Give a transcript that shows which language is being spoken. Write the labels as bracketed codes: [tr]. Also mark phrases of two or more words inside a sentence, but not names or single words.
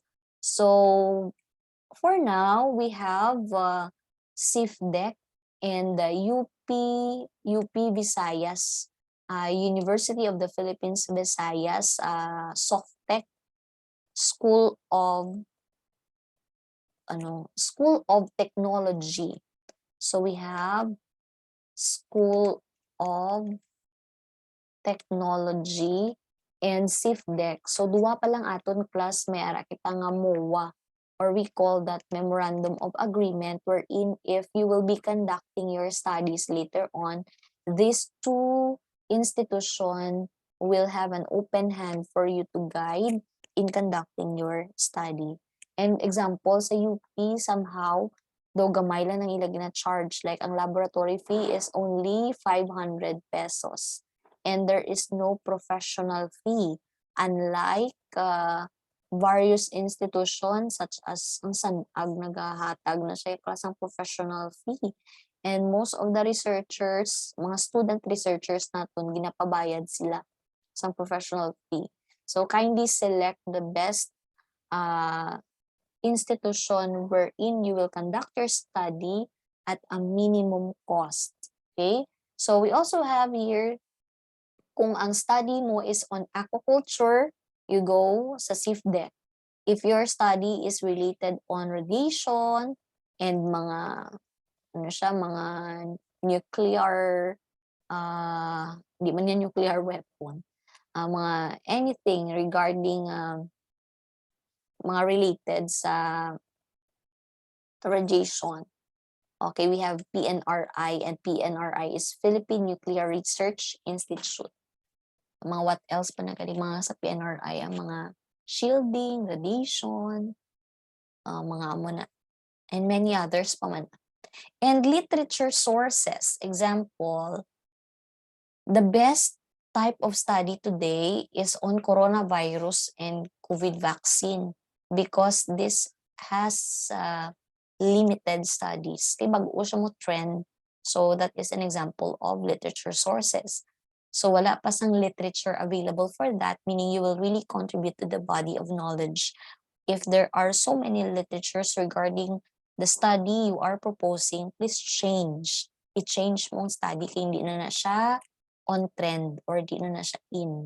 [en] So for now, we have CIFDEC and the UP Visayas, University of the Philippines Visayas, SOCTEC, School of Technology. So we have School of Technology and CIFDEC. So [hil] duwa pa lang aton [en] plus [hil] may ara kita nga MOA, [en] or we call that Memorandum of Agreement, wherein if you will be conducting your studies later on, these two institutions will have an open hand for you to guide in conducting your study. And example, sa UP, somehow, though [hil] gamay lang ang ilang gina-charge, [en] like ang laboratory fee is only 500 pesos. And there is no professional fee, unlike various institutions such as [hil] ang SANAG nagahatag na siya klasang [en] professional fee. And most of the researchers, [hil] mga student researchers naton, ginapabayad sila sa [en] professional fee. So kindly select the best institution wherein you will conduct your study at a minimum cost. Okay? So we also have here, [hil] kung ang study mo [en] is on aquaculture, you go sa CIFDEC. If your study is related on radiation and [hil] mga mga [en] nuclear [hil] di man yan [en] nuclear weapon, mga anything regarding mga related sa radiation. Okay, we have PNRI, and PNRI is Philippine Nuclear Research Institute. [hil] Mga [en] what else [hil] pa na mga sa PNRI, ang mga shielding, radiation, mga muna, [en] and many others [hil] pa man. [en] And literature sources, example, the best type of study today is on coronavirus and COVID vaccine because this has limited studies. [hil] Kaya bago siya mo [en] trend, so that is an example of literature sources. So [hil] wala pa sang [en] literature available for that, meaning you will really contribute to the body of knowledge. If there are so many literatures regarding the study you are proposing, please change. [hil] I-change mong study kaya hindi na siya [en] on trend [hil] or di na siya in.